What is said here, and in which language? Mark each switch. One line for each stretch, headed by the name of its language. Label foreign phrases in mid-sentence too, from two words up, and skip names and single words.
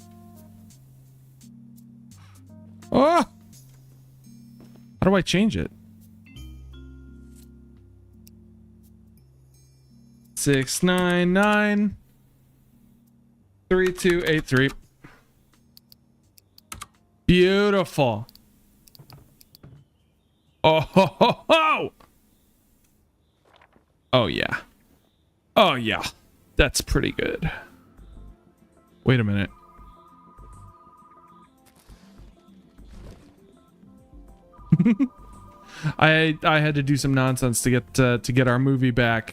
English: Oh! How do I change it? 6993283. Beautiful. Oh, ho, ho, ho. Oh yeah. Oh yeah. That's pretty good. Wait a minute. I had to do some nonsense to get our movie back.